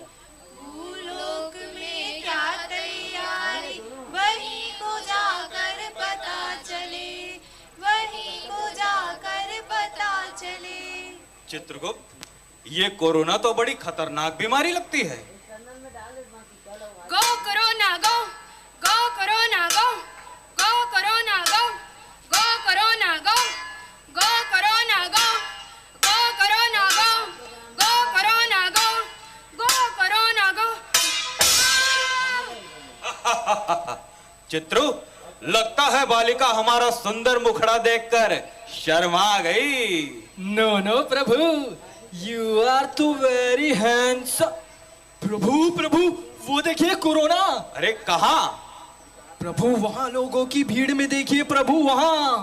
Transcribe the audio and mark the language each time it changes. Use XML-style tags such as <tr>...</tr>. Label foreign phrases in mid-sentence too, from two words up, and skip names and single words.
<hi>भूलोक में क्या तैयारी, वहीं को जाकर पता चले, वहीं को जाकर पता चले। चित्रगुप्त, ये कोरोना तो बड़ी खतरनाक बीमारी लगती है।</hi> <en>Go Corona go, go Corona go, go Corona go, go Corona go, go Corona go, go Corona go, go Corona go, go Corona go.</en> <hi>चित्रु, लगता है बालिका हमारा सुंदर मुखड़ा देखकर शर्मा गई।</hi> <en>No no Prabhu, you are too very handsome.</en> <hi>प्रभु प्रभु, वो देखिए कोरोना। अरे कहाँ? प्रभु वहाँ लोगों की भीड़ में देखिए प्रभु, वहाँ।</hi>